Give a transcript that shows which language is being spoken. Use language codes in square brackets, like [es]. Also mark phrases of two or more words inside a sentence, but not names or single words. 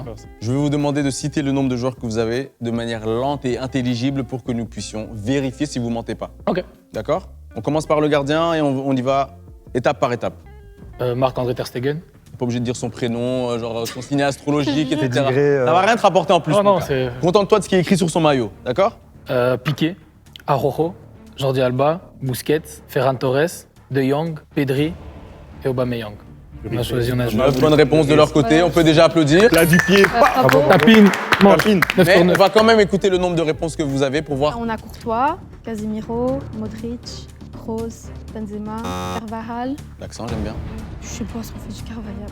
[fr] Je vais vous demander de citer le nombre de joueurs que vous avez de manière lente et intelligible pour que nous puissions vérifier si vous mentez pas. Ok. D'accord? On commence par le gardien et on y va étape par étape. Marc-André Ter Stegen. Pas obligé de dire son prénom, genre son signe astrologique, etc. Pédigré, Ça va rien te rapporter en plus. Oh mon non, gars. c'est... Contente-toi de ce qui est écrit sur son maillot, d'accord? Piqué, Araujo, Jordi Alba, Busquets, Ferran Torres, De Jong, Pedri et Aubameyang. On a choisi, on a joué. 9 bonnes réponses de leur côté, on peut déjà applaudir. Là du pied. Bravo. Tapine, manche, Tapine. 9 Mais sur on 9. va quand même écouter le nombre de réponses que vous avez pour voir. On a Courtois, Casemiro, Modric, Kroos, Benzema, Carvajal. L'accent, j'aime bien. Je sais pas si on fait du Carvajal.